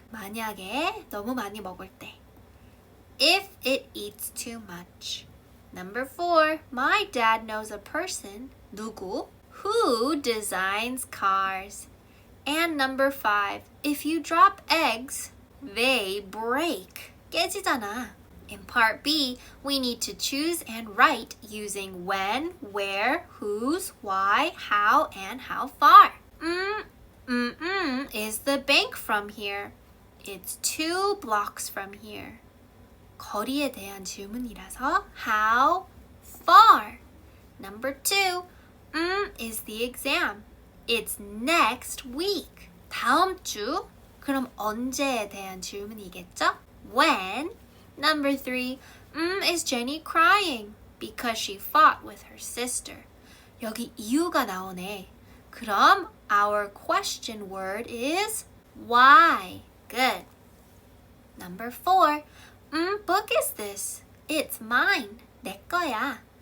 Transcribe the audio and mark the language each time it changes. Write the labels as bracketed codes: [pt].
[ko] 만약에 너무 많이 먹을 때. [en] If it eats too much. Number 4, my dad knows a person. [ko] 누구? [en] Who designs cars. And number 5, if you drop eggs, they break. [ko] 깨지잖아. [en] In part B, we need to choose and write using when, where, whose, why, how, and how far. Is the bank from here? It's 2 blocks from here. [ko] 거리에 대한 질문이라서 [en] how far. Number 2, is the exam. It's next week. [ko] 다음 주. 그럼 언제에 대한 질문이겠죠? [en] When. Number 3, is Jenny crying? Because she fought with her sister. [ko] 여기 이유가 나오네. 그럼 [en] our question word is why. Good. Number 4, book is this? It's mine. [ko] 내 거야.